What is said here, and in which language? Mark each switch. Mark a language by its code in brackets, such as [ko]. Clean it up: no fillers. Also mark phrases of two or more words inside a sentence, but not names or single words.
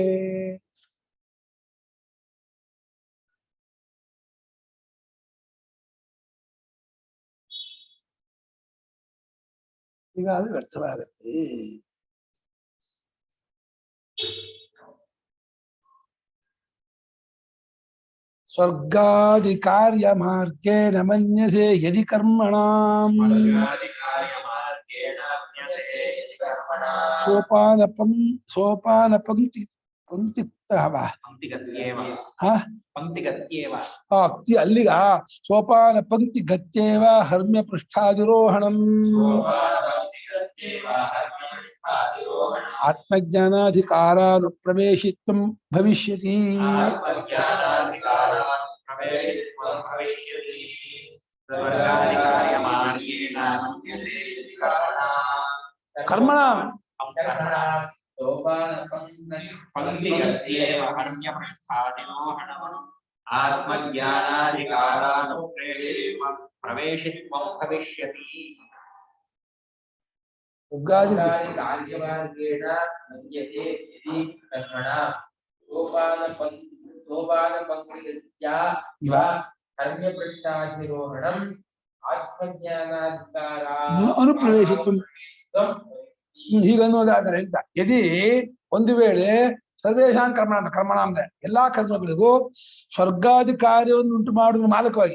[kn] ಹೀಗಾದ್ರೆ ವ್ಯರ್ಥವಾಗತ್ತೆ. [sa] ಸ್ವರ್ಗಾದಿ ಕಾರ್ಯ ಮಾರ್ಗೇಣ ಮನ್ಯಸೆ ಯದಿ ಕರ್ಮಣಾಂ ಸೋಪಾನ ಪಂಕ್ತಿ ಅಕ್ತಿ ಅಲ್ಲಿಗ ಸೋಪಾನ ಪಂಕ್ತಿ ಗತ್ಯೇವ ಹರ್ಮ್ಯ ಪೃಷ್ಠಾದಿರೋಹಣಂ ಆತ್ಮಜ್ಞಾನಾಧಿಕಾರಾನು ಪ್ರವೇಶಿತ್ವಂ ಭವಿಷ್ಯತಿ. ಕರ್ಮಣ ಆತ್ಮಜ್ಞಾನಾಧಿಕಾರಾನು ಪ್ರವೇಶಿತ್ವಂ ಭವಿಷ್ಯತಿ. ಕಾರ್ಯಮಾರ್ಗೇಣ ಮನ್ಯತೆ ಯದಿ ಕರ್ಮಣ ಸೋಪಾನ ಪಂಕ್ತಿಗತ್ಯಾ ಇವ ಕರ್ಮ್ಯಪೃಷ್ಠಾಧಿರೋಹಣಂ ಆತ್ಮಜ್ಞಾನಾಧಿಕಾರಾನು ಅನುಪ್ರವೇಶಿತ್ವಂ. [kn] ಹೀಗನ್ನೋದಾದರೆ ಅಂತ, ಯದಿ ಒಂದು ವೇಳೆ [sa] ಸರ್ವೇಶಾಂ ಕರ್ಮಣ [kn] ಅಂದ್ರೆ ಎಲ್ಲಾ ಕರ್ಮಗಳಿಗೂ ಸ್ವರ್ಗಾದಿ ಕಾರ್ಯವನ್ನು ಉಂಟು ಮಾಡುವ ಮಾಲಕವಾಗಿ,